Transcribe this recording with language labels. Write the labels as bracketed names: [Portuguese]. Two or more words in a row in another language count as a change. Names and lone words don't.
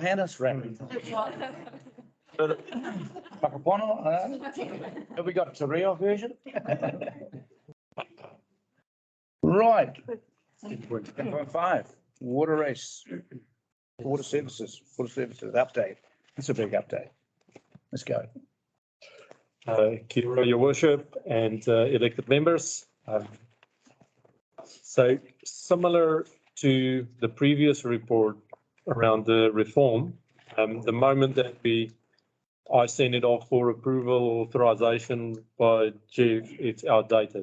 [English] Johannes rapping? Whakapono, have we got a Te Reo version? Right. 10.5, water race, water services update. It's a big update. Let's go. [Māori] Kia ora, [English] your worship and elected members. So similar to the previous report around the reform, the moment that I send it off for approval authorization by Jeff, it's outdated.